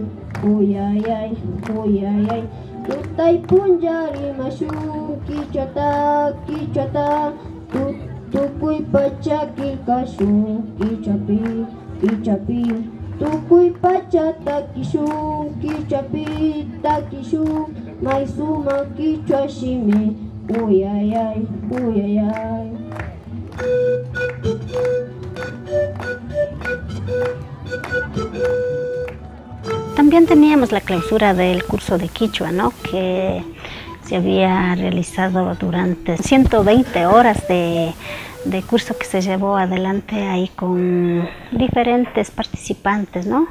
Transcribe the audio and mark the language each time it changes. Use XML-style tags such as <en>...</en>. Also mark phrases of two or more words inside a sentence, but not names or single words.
<qu>Uyayay, tutay punjari mashun kichwata tukuy pacha kilkashun kichapi tukuy pacha takishun kichapi may suma kichwa shimi. Uyayay.</qu> <es>También teníamos la clausura del curso de quichua, ¿no? Que se había realizado durante 120 horas de curso que se llevó adelante ahí con diferentes participantes, ¿no?</es>